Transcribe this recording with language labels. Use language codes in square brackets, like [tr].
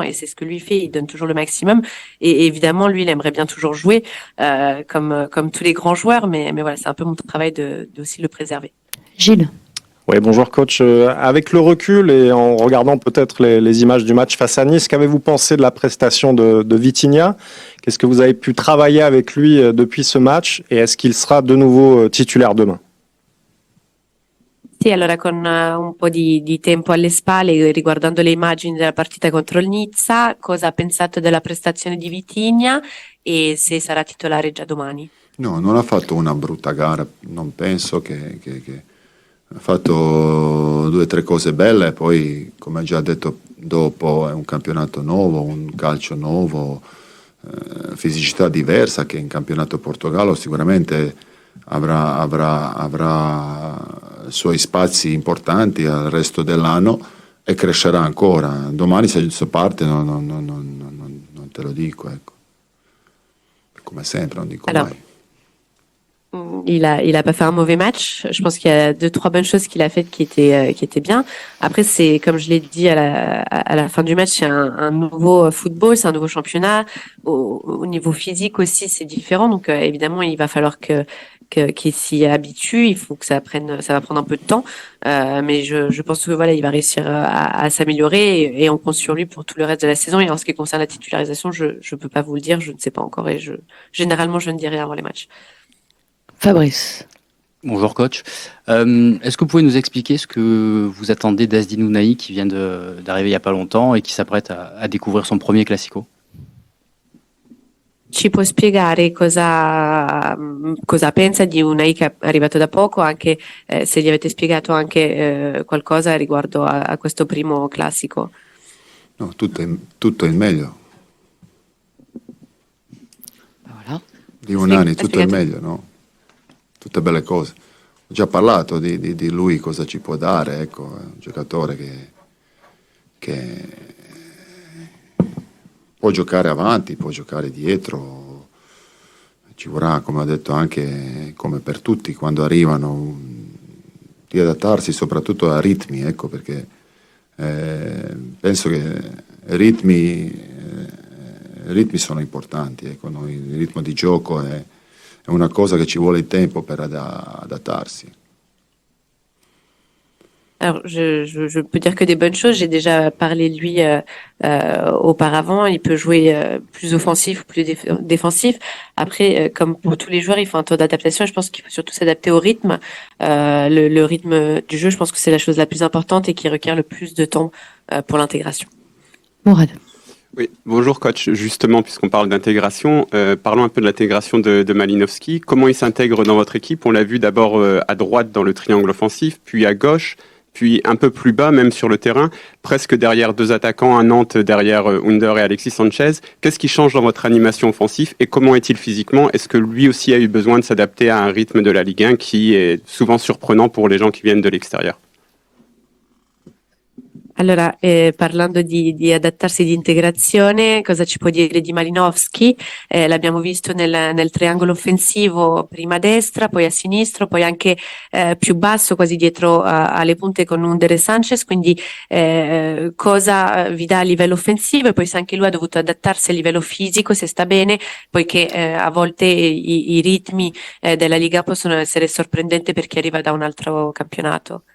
[fr] Et c'est ce que lui fait, il donne toujours le maximum. Et évidemment, lui, il aimerait bien toujours jouer comme tous les grands joueurs, mais voilà, c'est un peu mon travail de aussi le préserver. Gilles. Oui, bonjour coach. Avec le recul et en regardant peut-être les images du match face à Nice, qu'avez-vous pensé de la prestation de Vitinha? Qu'est-ce que vous avez pu travailler avec lui depuis ce match et est-ce qu'il sera de nouveau titulaire demain? [it] Sì, allora con un po' di tempo alle spalle, riguardando le immagini della partita contro il Nizza, cosa ha pensato della prestazione di Vitinha e se sarà titolare già domani? No, non ha fatto una brutta gara, non penso che ha fatto 2 o 3 cose belle, poi come già detto dopo è un campionato nuovo, un calcio nuovo, fisicità diversa che in campionato Portogallo sicuramente avrà i suoi spazi importanti al resto dell'anno e crescerà ancora. Domani se parte non te lo dico, ecco. Come sempre, non dico mai. [fr] Il a pas fait un mauvais match. Je pense qu'il y a 2-3 bonnes choses qu'il a faites qui étaient bien. Après, c'est comme je l'ai dit à la fin du match, c'est un nouveau football, c'est un nouveau championnat. Au niveau physique aussi, c'est différent. Donc évidemment, il va falloir qu'il s'y habitue. Il faut que ça va prendre un peu de temps. Mais je pense que voilà, il va réussir à s'améliorer et on compte sur lui pour tout le reste de la saison. Et en ce qui concerne la titularisation, je peux pas vous le dire, je ne sais pas encore et généralement je ne dis rien avant les matchs. Fabrice. Bonjour coach. Est-ce que vous pouvez nous expliquer ce que vous attendez d'Azdin Ounahi qui vient d'arriver il n'y a pas longtemps et qui s'apprête à découvrir son premier Classico? [it] Ci può spiegare cosa pensa di Unai che è arrivato da poco, anche se gli avete spiegato anche qualcosa riguardo a questo primo classico? No, tutto il meglio. [fr] Voilà. [it] Di Unai tutto il meglio, no? Tutte belle cose. Ho già parlato di lui, cosa ci può dare, ecco, è un giocatore che può giocare avanti, può giocare dietro, ci vorrà, come ho detto anche come per tutti, quando arrivano, di adattarsi soprattutto a ritmi, ecco, perché penso che ritmi sono importanti, ecco, il ritmo di gioco è una cosa che ci vuole il tempo per adattarsi. [fr] Alors, je peux dire que des bonnes choses. J'ai déjà parlé de lui auparavant. Il peut jouer plus offensif ou plus défensif. Après, comme pour tous les joueurs, il faut un temps d'adaptation. Je pense qu'il faut surtout s'adapter au rythme. Le rythme du jeu, je pense que c'est la chose la plus importante et qui requiert le plus de temps pour l'intégration. Mourad. Oui, bonjour coach. Justement, puisqu'on parle d'intégration, parlons un peu de l'intégration de Malinowski. Comment il s'intègre dans votre équipe? On l'a vu d'abord à droite dans le triangle offensif, puis à gauche, puis un peu plus bas même sur le terrain, presque derrière deux attaquants, un Nantes derrière Under et Alexis Sanchez. Qu'est-ce qui change dans votre animation offensive et comment est-il physiquement? Est-ce que lui aussi a eu besoin de s'adapter à un rythme de la Ligue 1 qui est souvent surprenant pour les gens qui viennent de l'extérieur? [it] Allora, parlando di adattarsi, di integrazione, cosa ci può dire di Malinowski? L'abbiamo visto nel triangolo offensivo, prima a destra, poi a sinistro, poi anche più basso, quasi dietro alle punte con Under e Sanchez, quindi cosa vi dà a livello offensivo e poi se anche lui ha dovuto adattarsi a livello fisico, se sta bene, poiché a volte i ritmi della Liga possono essere sorprendenti per chi arriva da un altro campionato.